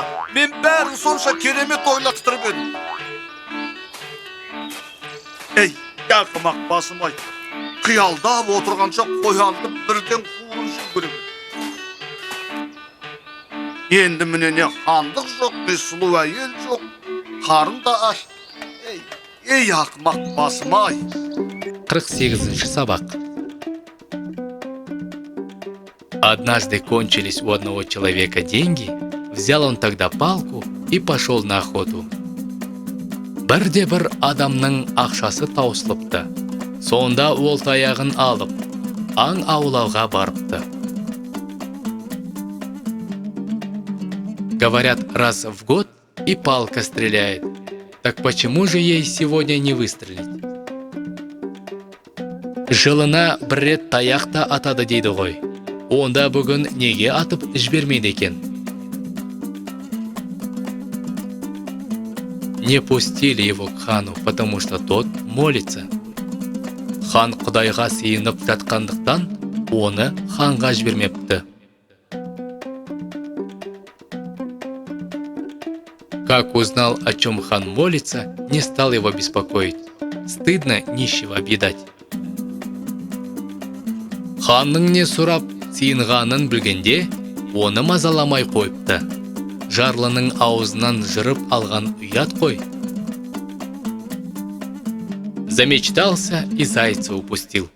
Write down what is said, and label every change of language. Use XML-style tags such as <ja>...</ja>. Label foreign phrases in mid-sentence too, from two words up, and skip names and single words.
<kk>Мен бәрін сонша керемет ойлаттырып едім. Ақымақ басым ай, қиялдап отырғанша қоянды бірден қуырышын көрем. Енді міне не хандық жоқ, не сұлу әйел жоқ, қарын да аш. Ақымақ басым ай. 48-ші сабақ.</kk> <ru>Однажды кончились у одного человека деньги, взял он тогда палку и пошел на охоту.</ru> <kk>Бірде-бір адамның ақшасы таусылыпты. Сонда ол таяғын алып, аң аулауға барыпты.</kk> <ru>Говорят, раз в год и палка стреляет. Так почему же ей сегодня не выстрелить?</ru> <kk>Жылына бір рет таяқта атады дейді ғой. Онда бүгін неге атып жібермейді екен?</kk> <ru>Не пустили его к хану, потому что тот молится.</ru> <kk>Хан Құдайға сыйынып жатқандықтан, оны ханға жібермепті.</kk> <ru>Как узнал, о чем хан молится, не стал его беспокоить. Стыдно нищего объедать.</ru> <kk>Ханның не сұрап, сыйынғанын білгенде, оны мазаламай қойыпты. Жарлының аузынан жырып алған ұят қой.</kk> <ru>Замечтался и зайца упустил.</ru>